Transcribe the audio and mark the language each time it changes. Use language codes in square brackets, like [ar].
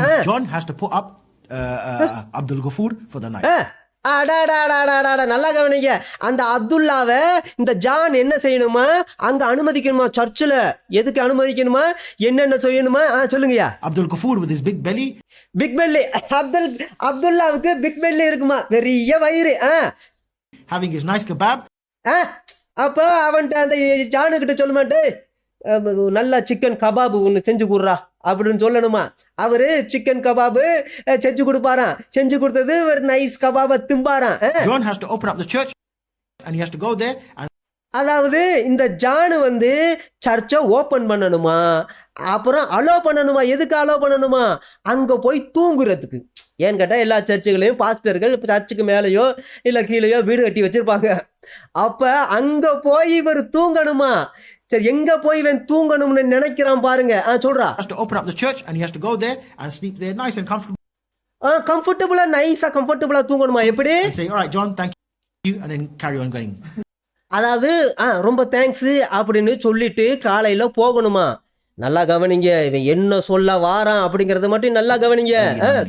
[en] John has to put up Abdul Ghaffur for the night. [ta] நல்லா கவனிங்க. அந்த அப்துல்லாவை இந்த ஜான் என்ன செய்யணுமா, அங்க அனுமதிக்கணுமா சர்ச்சில். எதுக்கு அனுமதிக்கணுமா, என்னென்ன செய்யணுமா சொல்லுங்கய்யா. [en] Abdul Ghaffur with his big belly. Big belly. [ta] அப்துல்லாவுக்கு big belly இருக்குமா, பெரிய வயிறு. [en] Having his nice kebab. [ta] அப்போ அவன்கிட்ட அந்த ஜானுக்கிட்ட சொல்ல மாட்டே, நல்லா சிக்கன் கபாபு ஒன்று செஞ்சு கொடுறா அப்படின்னு சொல்லணுமா. அவரு சிக்கன் கபாபு செஞ்சு கொடுப்பாராம். செஞ்சு கொடுத்தது ஒரு nice கபாபை திம்பாராம். [en] John has to open up the church and he has to go there and [ta] அதாவது இந்த ஜானு வந்து சர்ச்சை ஓப்பன் பண்ணணுமா, அப்புறம் அலோ பண்ணணுமா. எதுக்கு அலோ பண்ணணுமா, அங்கே போய் தூங்குறதுக்கு. ஏன்னு கேட்டால் எல்லா சர்ச்சுகளையும் பாஸ்டர்கள் சர்ச்சுக்கு மேலேயோ இல்லை கீழேயோ வீடு கட்டி வச்சிருப்பாங்க. அப்போ அங்கே போய் இவர் தூங்கணுமா. சரி, எங்கே போய் இவன் தூங்கணும்னு நினைக்கிறான் பாருங்க. சொல்றா. [en] has to open up the church and he has to go there and sleep there nice and comfortable. [ta] கம்ஃபர்டபுளா, நைஸா கம்ஃபர்டபுளா தூங்கணுமா. எப்படி? [en] And say, all right John, thank you, and then carry on going. [ta] அதாவது ரொம்ப தேங்க்ஸ் அப்படின்னு சொல்லிட்டு காலையில போகணுமா. நல்லா கவனிங்க, இவன் என்ன சொல்ல வாரான் அப்படிங்கறத மட்டும் நல்லா கவனிங்க.